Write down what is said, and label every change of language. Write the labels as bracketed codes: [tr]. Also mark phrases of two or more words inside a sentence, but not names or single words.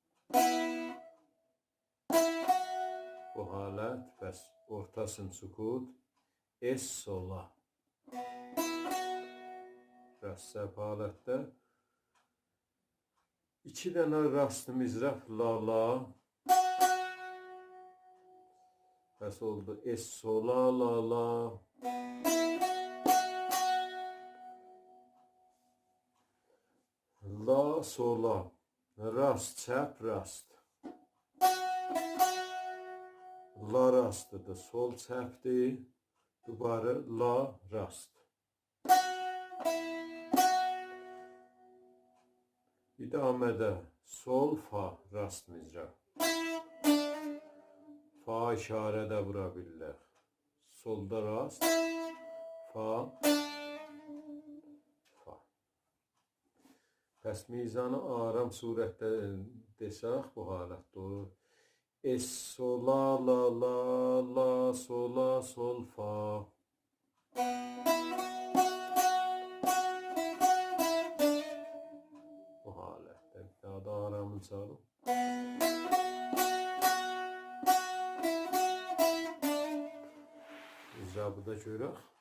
[az] Bu halət, bəs ortasın sukut, es sola. Rast çəp halətdə. 2 dənə rast mizrab, la la. Bəs oldu, es sola, la la. La sola. Rast, çəp, rast. La rastıdır, sol çəpdir. Dubarı la rast. İdamədə sol, fa, rast mizrab. Fa işarədə vura bilirlər. Solda rast, fa, fa. Pəs mizanı aram surətdə desək bu halətdə olur. Es, sola, la, la, la, sola, sol, fa. Bu halətdə. Daha da aramı çalım. İcabı da görək.